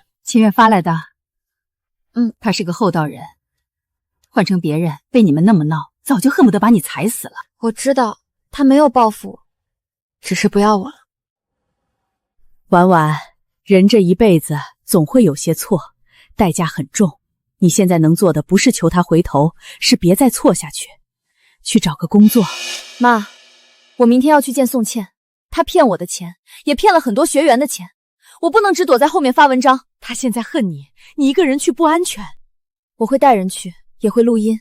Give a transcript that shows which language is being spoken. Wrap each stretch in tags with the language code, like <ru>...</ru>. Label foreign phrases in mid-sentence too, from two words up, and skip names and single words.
<zh>秦月發來的，他是個厚道人，換成別人被你們那麼鬧，早就恨不得把你踩死了。我知道他沒有報復我，只是不要我了。婉婉，人這一輩子總會有些錯，代價很重。你現在能做的不是求他回頭，是別再錯下去，去找個工作。媽，我明天要去見宋茜，她騙我的錢，也騙了很多學員的錢，我不能只躲在後面發文章。他現在恨你，你一個人去不安全。我會帶人去，也會錄音。</zh>